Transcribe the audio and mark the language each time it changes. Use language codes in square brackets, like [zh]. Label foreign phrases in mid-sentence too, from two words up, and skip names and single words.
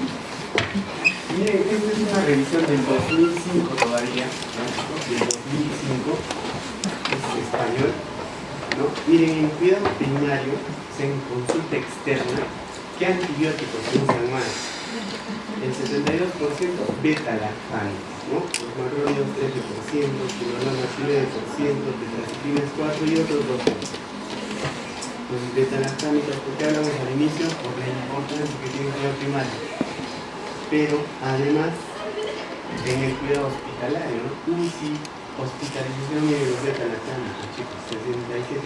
[es] Miren, esta es una revisión del 2005 todavía, ¿no? Del 2005, es español, ¿no? Miren, en cuidado primario, en consulta externa, ¿qué antibióticos se usan más? El 72% beta-lactámicos, ¿no? Los macrónidos 13%, quinolonas 9%, tetraciklina 4% y otros 2%. Los beta-lactámicos, ¿por qué hablamos al inicio? Por la importancia que tiene el cuidado primario. Pero además, en el cuidado hospitalario, ¿no? UCI, hospitalización y los beta-lactámicos, chicos, 67%.